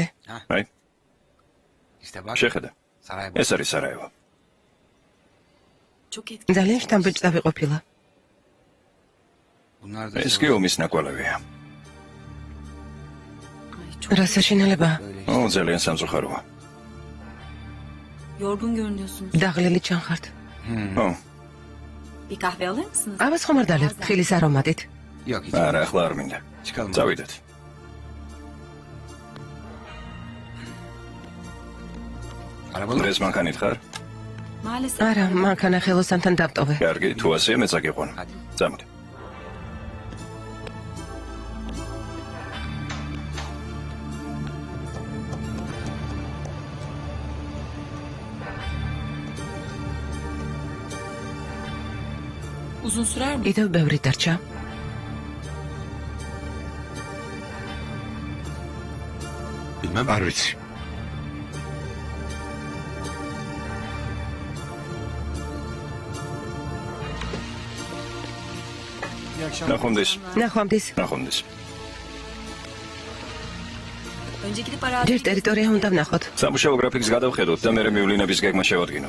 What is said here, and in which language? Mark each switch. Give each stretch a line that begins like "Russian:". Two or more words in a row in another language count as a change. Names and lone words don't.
Georgian: აი. შეხედე. ეს არის სარაევო. ძალიან შთამბეჭდავი ყოფილა. ეს კი ომის ნაკვალევია. რა საშინელებაა? ძალიან სამწუხაროა.
Turkish: Yorgun görünüyorsunuz.
Georgian: დაღლილი ჩანხართ.
Turkish: Bir kahve alır mısınız?
Georgian: აბას ხომ არ დალებთ თხილის არომატით? არა, ახლა არ მინდა. წავიდეთ. დღეს მანქანით ხარ?
Turkish: Maalesef.
Georgian: არა, მანქანა ხელოსანთან დავტოვე. კარგი, თუ ასეა მეც აგიყვან. წამოდი.
Turkish: Uzun sürer mi?
Georgian: კიდევ ბევრი დარჩა. არ ვიცი. ნახვამდის. ნახვამდის. ნახვამდის.
Turkish: Önce gidip arazi.
Georgian: ჯერ ტერიტორია უნდა ვნახოთ. სამუშაო გრაფიკს გადავხედოთ და მერე მივლინების გეგმა შევადგინოთ.